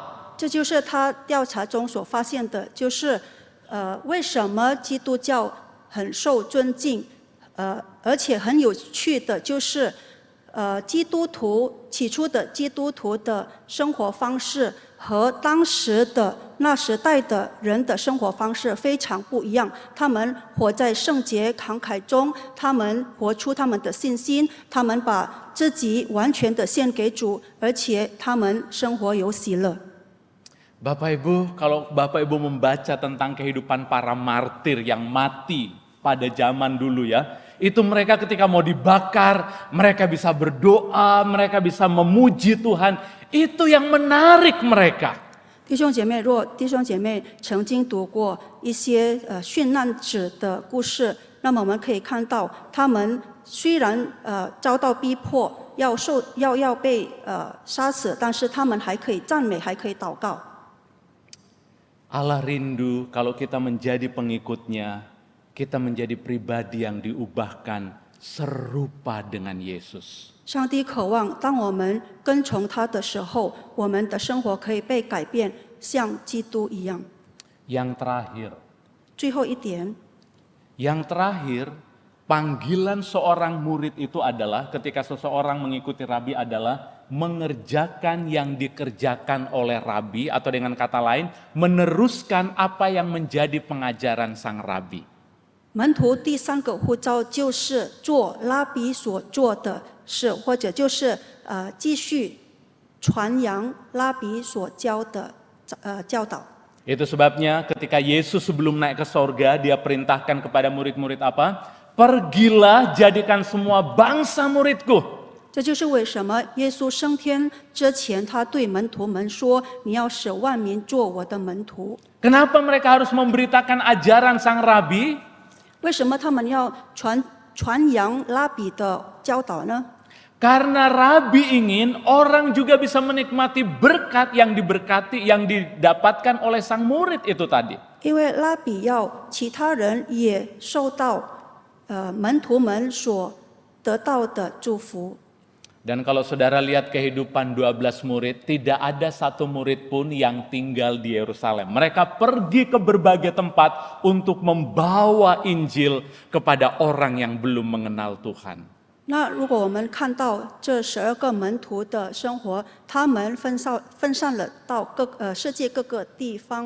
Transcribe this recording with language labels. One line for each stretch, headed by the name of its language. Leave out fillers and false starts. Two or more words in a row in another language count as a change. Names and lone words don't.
Chinese: 这就是他调查中所发现的，就是为什么基督教很受尊敬，而且很有趣的就是基督徒起初的基督徒的生活方式和当时的那时代的人的生活方式非常不一样。他们活在圣洁慷慨中，他们活出他们的信心，他们把自己完全的献给主，而且他们生活有喜乐。
Indonesian: Bapak Ibu, kalau Bapak Ibu membaca tentang kehidupan para martir yang mati pada zaman dulu ya, itu mereka ketika mau dibakar, mereka bisa berdoa, mereka bisa memuji Tuhan, itu yang menarik mereka.
Chinese: 弟兄姐妹，若弟兄姐妹曾经读过一些殉难者的故事，那么我们可以看到，他们虽然遭到逼迫，要被杀死，但是他们还可以赞美，还可以祷告。
Indonesian: Allah rindu kalau kita menjadi pengikutnya, kita menjadi pribadi yang diubahkan serupa dengan Yesus.
Chinese: 上帝渴望，当我们跟从他的时候，我们的生活可以被改变，像基督一样。
Indonesian: Yang terakhir,
Chinese: 最后一点，
Indonesian: panggilan seorang murid itu adalah ketika seseorang mengikuti rabi adalah mengerjakan yang dikerjakan oleh rabi, atau dengan kata lain meneruskan apa yang menjadi pengajaran sang rabi.
Chinese: 门徒第三个呼召就是做拉比所做的事，或者就是继续传扬拉比所教的教导。
Indonesian: Itu sebabnya ketika Yesus sebelum naik ke sorga, dia perintahkan kepada murid-murid apa? Pergilah jadikan semua bangsa muridku.
Chinese: 这就是为什么耶稣升天之前，他对门徒们说：“你要使万民做我的门徒。”
Indonesian: Kenapa mereka harus memberitakan ajaran sang rabi?
Chinese: 为什么他们要传扬拉比的教导呢？
Indonesian: Karena rabi ingin orang juga bisa menikmati berkat yang diberkati, yang didapatkan oleh sang murid itu tadi.
Chinese: 因为拉比要其他人也受到门徒们所得到的祝福。
Indonesian: Dan kalau saudara lihat kehidupan 12 murid, tidak ada satu murid pun yang tinggal di Yerusalem. Mereka pergi ke berbagai tempat untuk membawa Injil kepada orang yang belum mengenal Tuhan.
Chinese: 那如果我们看到这12个门徒的生活，他们分散了到世界各个地方。